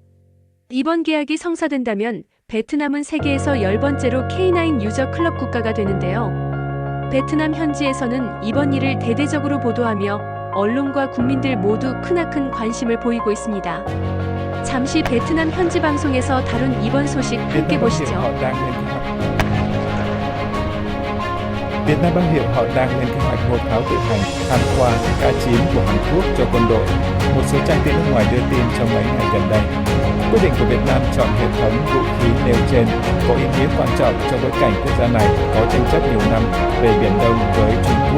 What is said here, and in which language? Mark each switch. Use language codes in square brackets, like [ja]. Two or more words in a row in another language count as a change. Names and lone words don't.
[ko] 이번 계약이 성사된다면 베트남은 세계에서 10번째로 K9 유저 클럽 국가가 되는데요. 베트남 현지에서는 이번 일을 대대적으로 보도하며 언론과 국민들 모두 크나큰 관심을 보이고 있습니다. 잠시 베트남 현지 방송에서 다룬 이번 소식 함께 보시죠. [vi] Việt Nam báo hiệu họ đang lên kế hoạch mua pháo tự hành Hanwha K9 của Hàn Quốc cho quân đội, một số trang tin nước ngoài đưa tin trong mấy ngày gần đây. Quyết định của Việt Nam chọn hệ thống vũ khí nêu trên có ý nghĩa quan trọng trong bối cảnh quốc gia này có tranh chấp nhiều năm về Biển Đông với Trung Quốc.